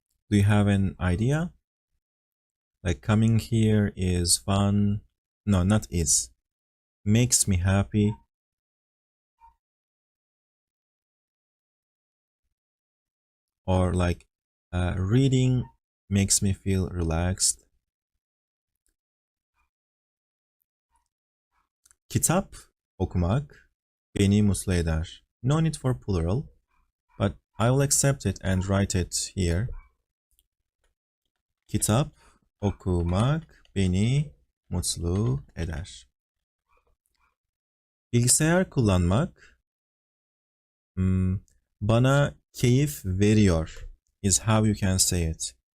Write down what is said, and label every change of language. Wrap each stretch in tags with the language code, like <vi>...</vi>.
<en>Do you have an idea? Like, coming here is fun. No, not is. Makes me happy. Or like, reading makes me feel relaxed.</en> <tr>Kitap okumak beni mutlu eder.</tr> <en>No need for plural, but I will accept it and write it here.</en> <tr>Kitap okumak beni mutlu eder. Bilgisayar kullanmak bana keyif veriyor</tr> <en>is how you can say it.</en>